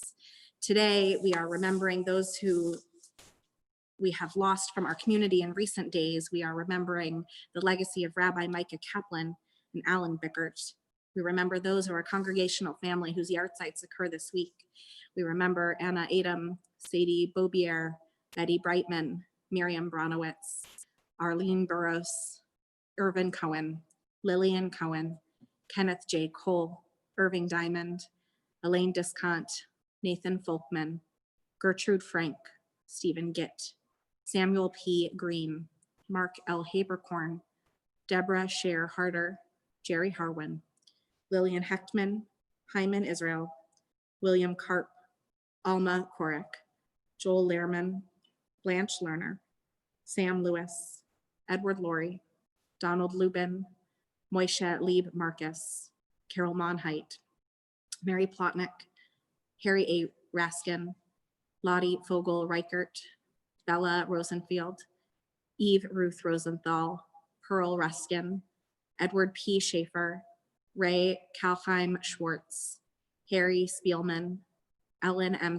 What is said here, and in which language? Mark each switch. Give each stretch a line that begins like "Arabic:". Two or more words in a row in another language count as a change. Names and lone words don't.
English: Today, we are remembering those who we have lost from our community in recent days. We are remembering the legacy of Rabbi Micah Kaplan and Alan Bickert. We remember those who are a congregational family whose yahrzeits occur this week. We remember Anna Adam, Sadie Bobier, Betty Brightman, Miriam Bronowitz, Arlene Burros, Irvin Cohen, Lillian Cohen, Kenneth J. Cole, Irving Diamond, Elaine Discont, Nathan Folkman, Gertrude Frank, Stephen Gitt, Samuel P. Green, Mark L. Haberkorn, Deborah Scher Harder, Jerry Harwin, Lillian Hechtman, Hyman Israel, William Karp, Alma Korek, Joel Lehrman, Blanche Lerner, Sam Lewis, Edward Laurie, Donald Lubin, Moishe Lieb Marcus, Carol Monheit, Mary Plotnick, Harry A. Raskin, Lottie Fogel Reichert, Bella Rosenfield, Eve Ruth Rosenthal, Pearl Ruskin, Edward P. Schaefer, Ray Kalheim Schwartz, Harry Spielman, Ellen M.